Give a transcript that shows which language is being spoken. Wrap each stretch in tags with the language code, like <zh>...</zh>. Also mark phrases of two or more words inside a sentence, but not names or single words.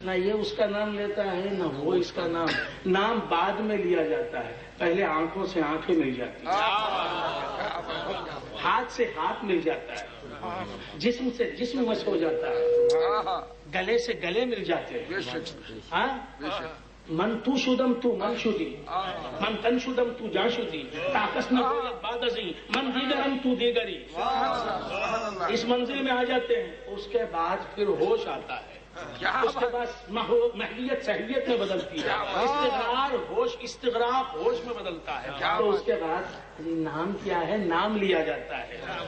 <ur>نہ یہ اس کا نام لیتا ہے نہ وہ اس کا نام. نام بعد میں لیا جاتا ہے، پہلے آنکھوں سے آنکھیں مل جاتی ہیں، ہاتھ سے ہاتھ مل جاتا ہے، جسم سے جسم مس ہو جاتا ہے، گلے سے گلے مل جاتے ہیں. ہاں،</ur> <fa>من تو شدم تو من شدی، من تن شدم تو جا شدی، طاقت نہ ہو بعد ازیں من دیگرم تو دیگری.</fa> <ur>اس منزل میں آ جاتے ہیں، اس کے بعد پھر ہوش آتا ہے، اس کے بعد محلیت سہلیت میں بدلتی ہے، استغراق ہوش میں بدلتا ہے، تو اس کے بعد نام کیا ہے، نام لیا جاتا ہے.</ur>